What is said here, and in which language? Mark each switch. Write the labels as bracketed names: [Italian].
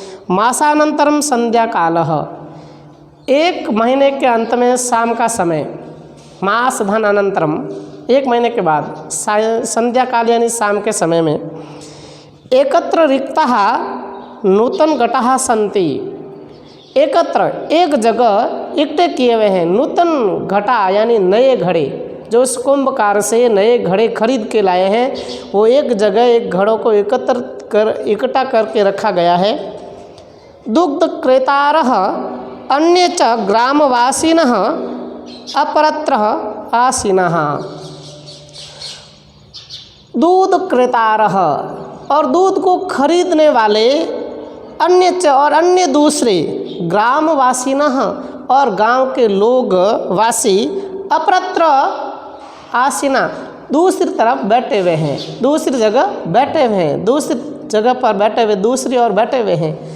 [Sanskrit] मासानंतरम संध्या कालः, [Hindi] 1 महीने के अंत में शाम का समय, [Sanskrit] मास धन अनंतरम [Hindi] 1 महीने के बाद संध्या काल यानी शाम के समय में [Sanskrit] एकत्र रिक्तः नूतन घटाः सन्ति। [Hindi] एकत्र एक जगह इकट्ठे किए हुए हैं नूतन घटा यानी नए घड़े, जो उस कुंभकार से नए घड़े खरीद के लाए हैं। वो एक जगह एक घड़ों को इकट्ठा करके रखा गया है। [Sanskrit] दुग्ध क्रेतारः अन्ये च ग्रामवासिनः अपरत्र आसीनः। [Hindi] दूध क्रेतारः और दूध को खरीदने वाले अन्य दूसरे ग्रामवासिनः और गांव के लोग वासी [Sanskrit] अपरत्र आसीना [Hindi] दूसरी तरफ बैठे हुए हैं, दूसरी जगह बैठे हुए हैं, दूसरी जगह पर बैठे हुए दूसरी ओर बैठे हुए हैं।